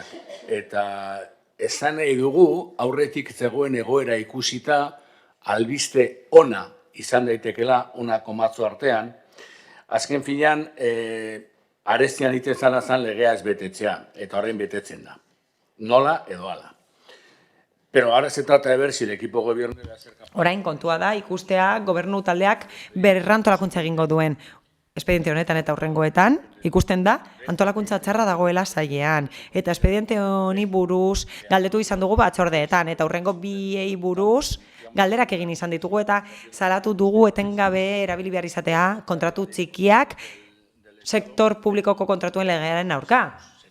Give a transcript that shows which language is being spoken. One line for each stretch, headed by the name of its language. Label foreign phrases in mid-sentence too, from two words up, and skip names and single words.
Basque: Eta esan nahi dugu, aurretik zegoen egoera ikusita, albiste ona izan daitekela, ona komatzo artean, azken finean, arestian iten zan legea ez betetzea, eta horren betetzen da. Nola edo ala.
Spanish: Pero ahora se trata de ver si el equipo gobierno va a ser capaz.
Basque: Orain kontua da ikustea gobernu taldeak berrantolakuntza egingo duen espediente honetan eta hurrengoetan, ikusten da antolakuntza txarra dagoela sailean. Eta espediente honi buruz galdetu izan dugu batzordeetan, eta hurrengo biei buruz galderak egin izan ditugu, eta salatu dugu etengabe erabili behar izatea kontratu txikiak sektor publikoko kontratuen legearen aurka.